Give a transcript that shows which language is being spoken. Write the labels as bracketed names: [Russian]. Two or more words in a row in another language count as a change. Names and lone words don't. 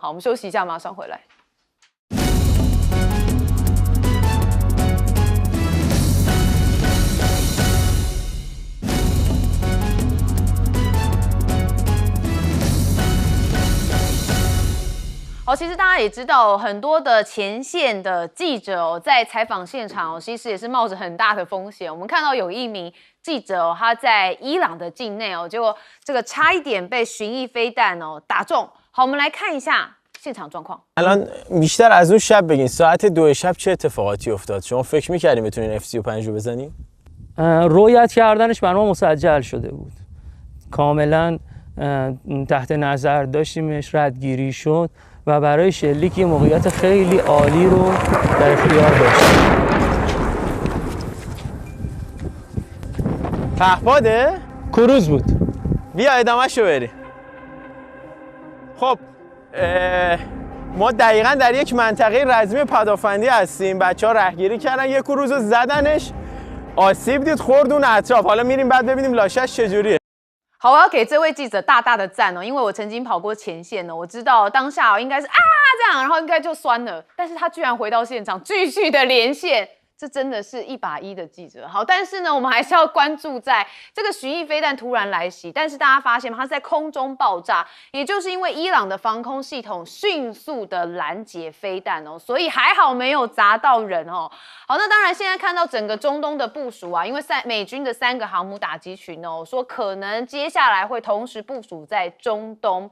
[Chinese] 好，我们休息一下，马上回来。好，其实大家也知道，很多的前线的记者在采访现场其实也是冒着很大的风险。我们看到有一名记者他在伊朗的境内结果这个差一点被巡弋飞弹打中。好，我们来看一下现场状况。 [Persian] الان بیشتر از اون شب بگین ساعت 2 شب چه اتفاقاتی افتاد؟ شما فکر می‌کردین بتونین F35 رو بزنین؟ رویت کردنش بر ما مسجل شده بود. کاملا تحت نظر داشتیمش، ردگیری شد و برای شلیک یه موقعیت خیلی عالی رو در اختیار داشتیم. پهپاده؟ کروز بود. بیا ادامه‌شو بریم. خب ما دقیقاً در یک منطقه رزمی پدافندی هستیم. بچه‌ها رهگیری کردن، یک کروز رو زدنش، آسیب دید، خورد اون اطراف. حالا میریم بعد ببینیم لاشش چجوریه. [Chinese] 好，我要给这位记者大大的赞因为我曾经跑过前线我知道当下应该是这样，然后应该就酸了，但是他居然回到现场继续的连线。这真的是1把1的记者。好，但是呢，我们还是要关注在这个巡弋飞弹突然来袭，但是大家发现吗？它是在空中爆炸，也就是因为伊朗的防空系统迅速的拦截飞弹所以还好没有砸到人好，那当然现在看到整个中东的部署因为美军的3个航母打击群说可能接下来会同时部署在中东。